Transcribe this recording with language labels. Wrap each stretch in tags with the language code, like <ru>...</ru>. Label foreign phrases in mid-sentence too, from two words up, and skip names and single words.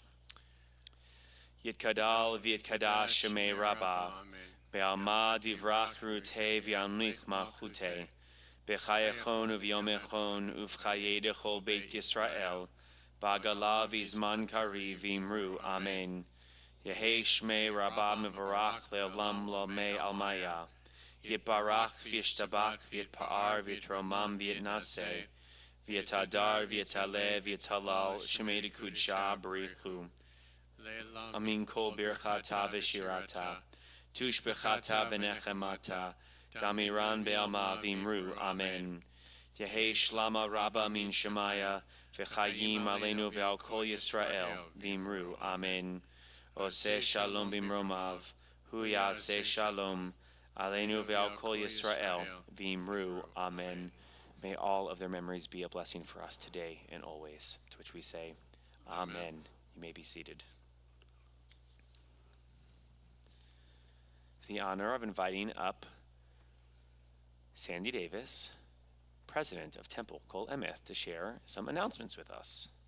<arc>יתגדל ויתקדש שמיה רבא בעלמא די ברא כרעותיה וימליך מלכותיה בחייכון וביומיכון ובחיי דכל בית ישראל, בעגלא ובזמן קריב ואמרו אמן. יהא שמיה רבא מברך לעלם ולעלמי עלמיא. יתברך וישתבח ויתפאר ויתרומם ויתנשא ויתהדר ויתעלה ויתהלל שמיה דקודשא בריך הוא מן כל ברכתא ושירתא תשבחתא ונחמתא דאמירן בעלמא ואמרו אמן. יהא שלמא רבא מן שמיא וחיים עלינו ועל כל ישראל ואמרו אמן.</arc> <he>עושה שלום במרומיו הוא יעשה שלום עלינו ועל כל ישראל ואמרו, amen.</he> <en>May all of their memories be a blessing for us today and always, to which we say, amen. You may be seated. The honor of inviting up Sandy Davis, president of Temple Kol Emeth, to share some announcements with us.</en>